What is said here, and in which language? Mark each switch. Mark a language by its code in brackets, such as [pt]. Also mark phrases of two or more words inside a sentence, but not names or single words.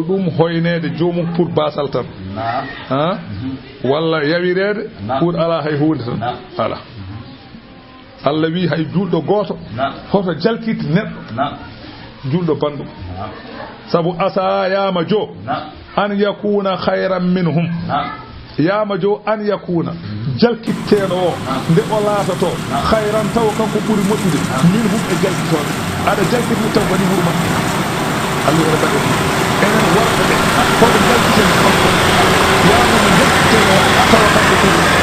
[ff] ɗum hoynede jomum pour basal tan walla yawirede pour ala hay hunde tan ala Allah wi hay julɗo goto hoto jalkiti neɗɗo julɗo banɗum sabu asa yama jo [ar] أن يكون خيرا منهم [ff] yama jo an yakuna jalkitteɗo o nde o laatoto khayran taw kanko ɓuuri moƴƴude minhum e jalkitoɓe aɗa jalkiti taw waɗi wurma Allah waɗa baɗe enen worɓe ɓe hoɗo jalkiten kanko yama no jalkitteɗo tawa kanko ɓuuri